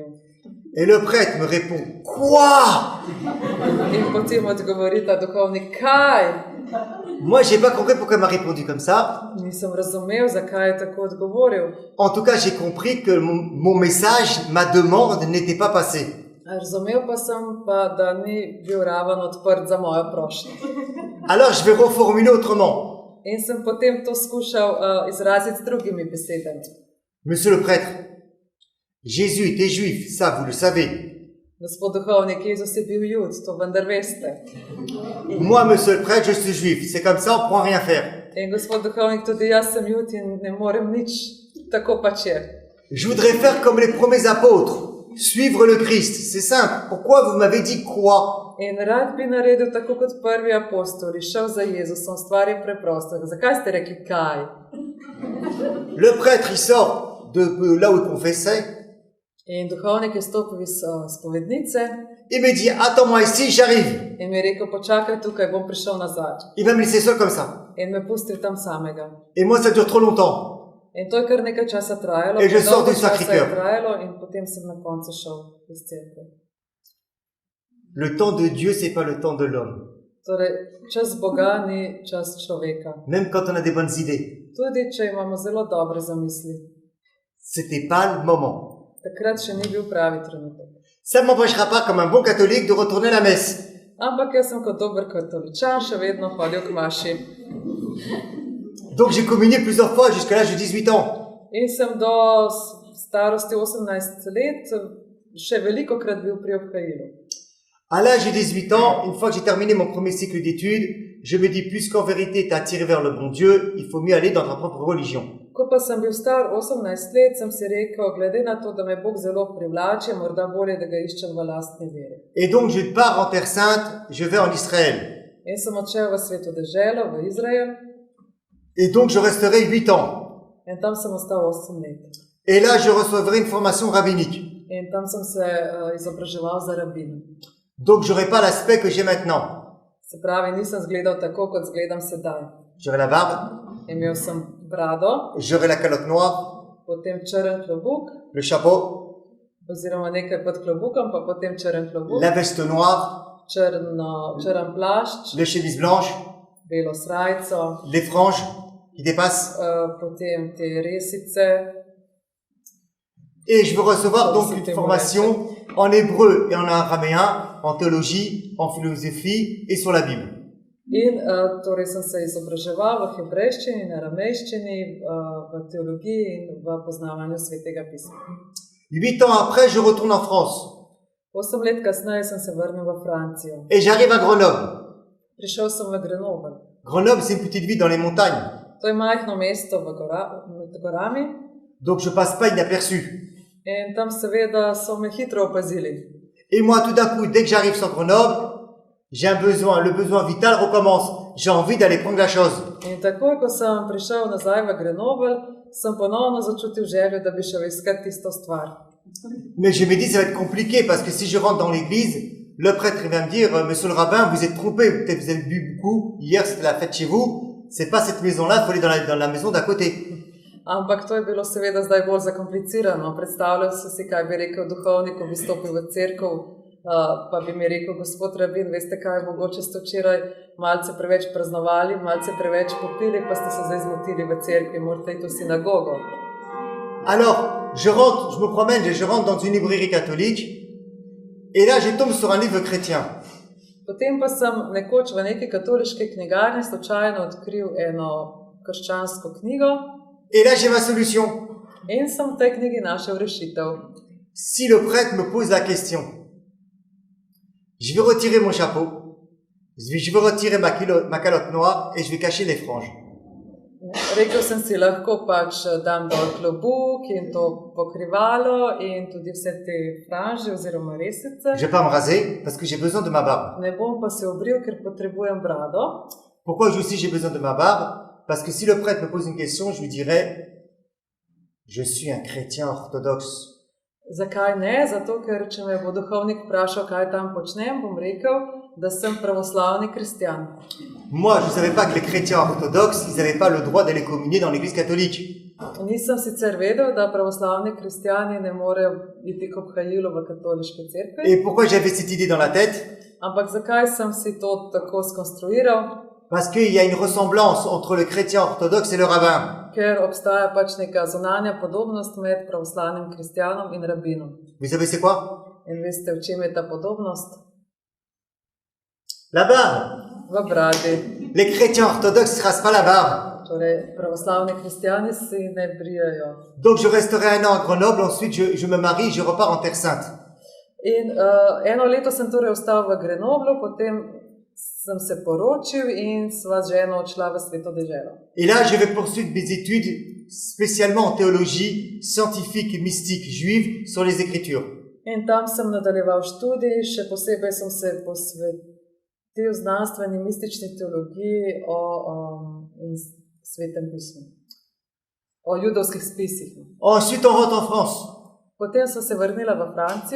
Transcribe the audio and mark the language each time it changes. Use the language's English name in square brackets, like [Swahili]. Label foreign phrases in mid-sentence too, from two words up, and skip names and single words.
[French] Et le prêtre me répond, quoi? [Slovenian] In potem odgovori ta duhovnik, kaj? [French] Moi, j'ai pas compris pourquoi il m'a répondu comme ça. [Slovenian] Nisem razumel, zakaj je tako odgovoril. [French] En tout cas, j'ai compris que mon message, ma demande n'était pas passée. [Slovenian] Razumel pa sem, da ni bil raven odprt za mojo prošnjo. [French] Alors, je vais reformuler autrement. [Slovenian] In sem potem to skušal izraziti z drugimi besedami. [French] Monsieur le prêtre, Jésus était juif, ça vous le savez. [Slovenian] Gospod duhovnik, Jezus je bil jud, to vendar veste. [French] Moi, monsieur le prêtre, je suis juif. C'est comme ça, on ne pourra rien faire. [Slovenian] In gospod duhovnik, tudi jaz sem jud in ne morem nič, tako pač je. [French] Je voudrais faire comme les premiers apôtres, suivre le Christ. C'est simple. Pourquoi vous m'avez dit quoi? [Slovenian] In rad bi naredil tako kot prvi apostoli, šel za Jezusom, stvar je preprosta. Zakaj ste rekli kaj? [French] Le prêtre, il sort de là où il confessait. [Slovenian] In duhovnik je stopil iz spovednice [French] Il me dit, attends-moi ici, j'arrive. [Slovenian] in mi je rekel, počakaj tukaj, bom prišel nazaj. [French] Il va me laisser seul comme ça. [Slovenian] In me pustil tam samega. [French] Et moi, ça dure trop longtemps. [Slovenian] In to je kar nekaj časa trajalo, [French] Et je sors [Slovenian] dolgo [French] du [Slovenian] časa je [French] Sacré-Cœur. [Slovenian] trajalo in potem sem na koncu šel iz cerkve. [French] Le temps de Dieu, c'est pas le temps de l'homme. [Slovenian] Torej, čas Boga ni čas človeka. [French] Même quand on a des bonnes idées. [Slovenian] Tudi, če imamo zelo dobre zamisli. [French] C'était pas le moment. [Slovenian] Takrat še ni bil pravi trenutek. [French] Ça ne m'empêchera pas, comme un bon catholique, de retourner à la messe. [Slovenian] Ampak jaz sem kot dober katoličan še vedno hodil k maši. [French] Donc j'ai communié plusieurs fois jusqu'à l'âge de 18 ans. [Slovenian] In sem do starosti 18 let še veliko krat bil pri obhajilu. [French] À l'âge de 18 ans, une fois que j'ai terminé mon premier cycle d'études, je me dis, puisqu'en vérité t'es attiré vers le bon Dieu, il faut mieux aller dans ta propre religion. [Slovenian] Ko pa sem bil star 18 let, sem si rekel, glede na to, da me Bog zelo privlači, morda bolje, da ga iščem v lastni veri. [French] Et donc je pars en Terre Sainte, je vais en Israël. [Slovenian] In sem odšel v sveto deželo, v Izrael, [French] Et donc je resterai 8 ans. [Slovenian] in tam sem ostal 8 let. [French] Et là je recevrai une formation rabbinique. [Slovenian] In tam sem se izobraževal za rabina. [French] Donc j'aurai pas l'aspect que j'ai maintenant. [Slovenian] Se pravi, nisem zgledal tako, kot zgledam sedaj. [French] J'aurai la barbe, [Slovenian] Imel sem brado, [French] j'aurai la calotte noire, [Slovenian] potem črn klobuk, [French] le chapeau, [Slovenian] oziroma nekaj pod klobukom, pa potem črn klobuk, [French] la veste noire, [Slovenian] črn plašč, [French] les chemises blanches, [Slovenian] belo srajco, [French] les franges qui dépassent. [Slovenian] potem te resice. [French] Et je veux recevoir donc une formation en hébreu et en araméen, en théologie, en philosophie et sur la Bible. [Slovenian] In torej sem se izobraževal v hebrejščini, in aramejščini, v teologiji in v poznavanju svetega pisma. [French] 8 ans après, je retourne en France. [Slovenian] 8 let kasneje sem se vrnil v Francijo. [French] Et j'arrive à Grenoble. [Slovenian] Prišel sem v Grenoble. [French] Grenoble, c'est une petite ville dans les montagnes. [Slovenian] To je majhno mesto med gorami [French] Donc je passe pas inaperçu. [Slovenian] in tam seveda so me hitro opazili. [French] Et moi, tout d'un coup, dès que j'arrive sur Grenoble, j'ai un besoin, le besoin vital recommence. J'ai envie d'aller prendre la chose. [Slovenian] In takoj, ko sem prišel nazaj v Grenoble, sem ponovno začutil željo, da bi šel iskat tisto stvar. [French] Mais je me dis, ça va être compliqué parce que si je rentre dans l'église, le prêtre il va me dire, monsieur le rabbin, vous êtes trompé, peut-être vous avez bu beaucoup, hier c'était la fête chez vous, c'est pas cette maison-là, il faut aller dans la maison d'à côté. [Slovenian] Ampak to je bilo seveda zdaj bolj zakomplicirano. Predstavljal sem si, kaj bi rekel duhovnik, ko bi stopil v cerkev, pa bi mi rekel, gospod rabin, veste kaj, mogoče ste včeraj malce preveč praznovali, malce preveč popili, pa ste se zdaj zmotili v cerkvi, morate iti v sinagogo. [French] Alors, je me promène, je rentre dans une librairie catholique, et là je tombe sur un livre chrétien. [Slovenian] Potem pa sem nekoč v neki katoliški knjigarni slučajno odkril eno krščansko knjigo [French] Et là j'ai ma solution. [Slovenian] in sem v tej knjigi našel rešitev. [French] Si le prêtre me pose la question, je vais retirer mon chapeau, je vais retirer ma calotte noire et je vais cacher les franges. [Slovenian] Rekel sem si, lahko pač dam dol klobuk in to pokrivalo in tudi vse te franže oziroma resice. [French] Je vais pas me raser parce que j'ai besoin de ma barbe. [Slovenian] Ne bom pa se obril, ker potrebujem brado. [French] Pourquoi aussi j'ai besoin de ma barbe? Parce que si le prêtre me pose une question, je lui dirai, je suis un chrétien orthodoxe. [Slovenian] Zakaj ne? Zato, ker če me bo duhovnik vprašal, kaj tam počnem, bom rekel, da sem pravoslavni kristjan. [French] Moi, je ne savais pas que les chrétiens orthodoxes, ils n'avaient pas le droit d'aller communier dans l'église catholique. [Slovenian] Nisem sicer vedel, da pravoslavni kristjani ne morejo iti k obhajilu v katoliški cerkvi, [French] Et pourquoi j'avais cette idée dans la tête? [Slovenian] ampak zakaj sem si to tako skonstruiral? [French] Parce qu'il y a une ressemblance entre le chrétien orthodoxe et le rabbin. [Slovenian] Ker obstaja pač neka zunanja podobnost med pravoslavnim kristjanom in rabinom. [French] Vous savez c'est quoi? [Slovenian] In veste, v čem je ta podobnost? [French] La barbe. [Slovenian] V bradi. [French] Les chrétiens orthodoxes ne se rasent pas la barbe. [Slovenian] Torej, pravoslavni kristjani si ne brijajo. [French] Donc je resterai un an à Grenoble, ensuite je me marie, je repars en Terre Sainte. [Slovenian] In eno leto sem torej ostal v Grenoblu, potem sem se poročil in sva z ženo odšla v Sveto deželo. [French] Et là, je vais poursuivre mes études, spécialement en théologie scientifique et mystique juive sur les Écritures. [Slovenian] In tam sem nadaljeval študij, še posebej sem se posvetil znanstveni mistični teologiji in svetem pismu, o judovskih spisih. [French] Ensuite, on rentre en France. [Slovenian] Potem sem se vrnila v Francijo.